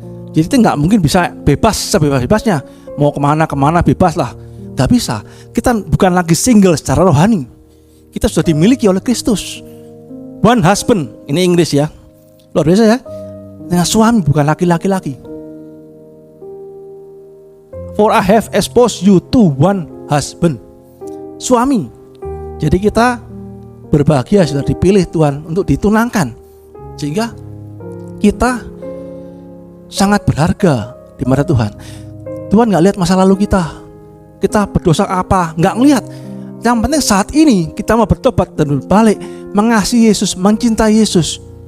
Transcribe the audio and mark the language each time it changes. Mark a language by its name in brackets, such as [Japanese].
[Indonesian] Jadi kita nggak mungkin bisa bebas sebebas-bebasnya, mau kemana bebas lah. Nggak bisa. Kita bukan lagi single secara rohani. Kita sudah dimiliki oleh Kristus. [English] One husband, [Indonesian] ini Inggris ya, luar biasa ya. Dengan suami, bukan laki-laki. [English] For I have exposed you to one husband. [Indonesian] Suami. Jadi kita berbahagia sudah dipilih Tuhan untuk ditunangkan. Sehingga kita sangat berharga di mata Tuhan. Tuhan gak lihat masa lalu kita berdosa apa, gak ngelihat. Yang penting saat ini kita mau bertobat dan berbalik, mengasihi Yesus, mencintai Yesus.